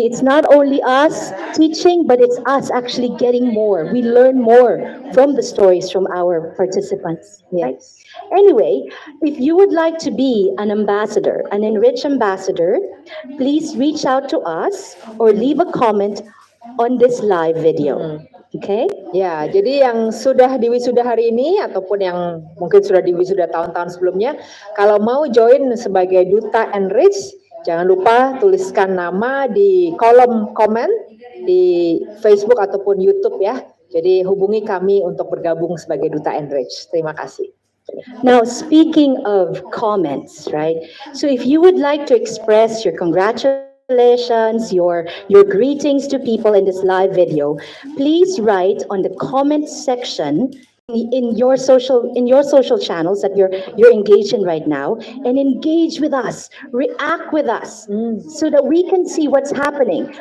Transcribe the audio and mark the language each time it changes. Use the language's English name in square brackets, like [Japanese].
[English] It's not only us teaching, but it's us actually getting more. We learn more from the stories from our participants. Right? Yes. Anyway, if you would like to be an ambassador, an Enrich ambassador, please reach out to us or leave a comment on this live video. Okay? [Indonesian] Ya, jadi yang sudah diwisuda hari ini ataupun yang mungkin sudah diwisuda tahun-tahun sebelumnya, kalau mau join sebagai duta Enrich, jangan lupa tuliskan nama di kolom komen di Facebook ataupun YouTube ya. Jadi hubungi kami untuk bergabung sebagai duta Enrich. Terima kasih. [English] Now, speaking of comments, right? So if you would like to express your congratulations, your greetings to people in this live video, please write on the comment section in your social channels that you're engaged in right now, and engage with us, react with us, so that we can see what's happening.